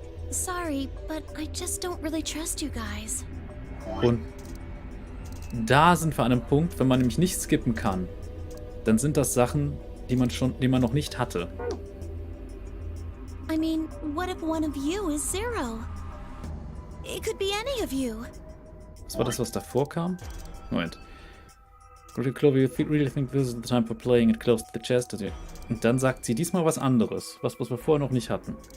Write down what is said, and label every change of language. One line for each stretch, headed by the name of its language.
English: Sorry, but I just don't really trust you guys.
German: Und da sind wir an einem Punkt, wenn man nämlich nicht skippen kann, dann sind das Sachen, die man noch nicht hatte.
English: I mean, what if one of you is Zero? It could be any of you.
German: Was war das, was davor kam? Moment.
English: Clover, you really think this is the time for playing it close to the chest?
German: Und dann sagt sie diesmal was anderes, was wir vorher noch nicht hatten.